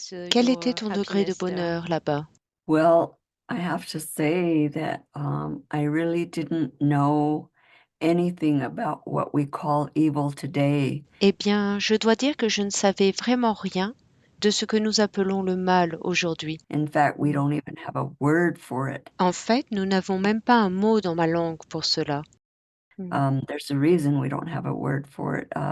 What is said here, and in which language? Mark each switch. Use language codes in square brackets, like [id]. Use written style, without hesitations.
[fr] Quel était ton degré de bonheur là-bas? [en] Well, I have to say that I really didn't know anything about what we call evil today. [fr] Eh bien, je dois dire que je ne savais vraiment rien de ce que nous appelons le mal aujourd'hui. [en] In fact, we don't even have a word for it. [fr] En fait, nous n'avons même pas un mot dans ma langue pour cela. [en] There's a reason we don't have a word for it.